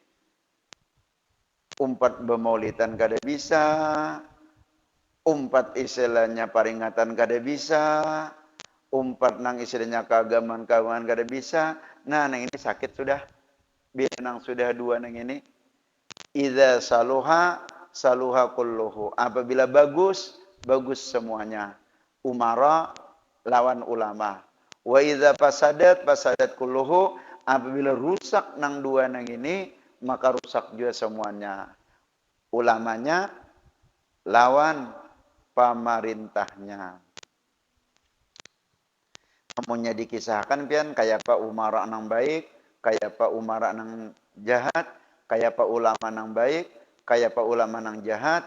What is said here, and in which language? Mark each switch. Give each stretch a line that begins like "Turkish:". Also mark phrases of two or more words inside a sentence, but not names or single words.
Banjar: Umpat bemaulitan kada bisa, umpat istilahnya peringatan kada bisa, umpat nang istilahnya keagamaan kada bisa. Nah, nang ini sakit sudah. Bila nang sudah dua nang ini.
Arabic: Idza saluha kulluhu.
Banjar: Apabila bagus, bagus semuanya. Umara lawan ulama.
Arabic: Wa idza fasadat kulluhu.
Banjar: Apabila rusak nang dua nang ini, maka rusak juga semuanya. Ulamanya lawan pemerintahnya. Namunnya dikisahkan pian kayak pak umara nang baik, kayak pak umara nang jahat, kayak pak ulama nang baik, kayak pak ulama nang jahat.